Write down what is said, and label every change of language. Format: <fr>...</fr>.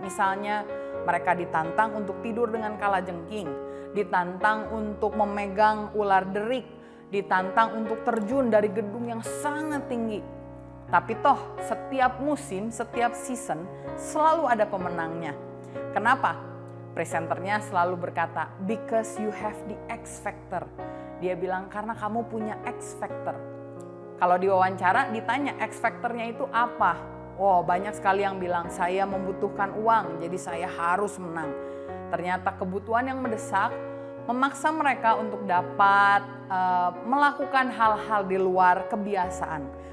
<id>Misalnya mereka ditantang untuk tidur dengan kalajengking, ditantang untuk memegang ular derik, ditantang untuk terjun dari gedung yang sangat tinggi. Tapi toh setiap musim, setiap season selalu ada pemenangnya. Kenapa? Presenternya selalu berkata,</id> <en>because you have the X factor.</en> <id>Dia bilang karena kamu punya X factor. Kalau diwawancara ditanya X factornya itu apa? Oh, banyak sekali yang bilang saya membutuhkan uang jadi saya harus menang. Ternyata kebutuhan yang mendesak memaksa mereka untuk dapat melakukan hal-hal di luar kebiasaan.</id>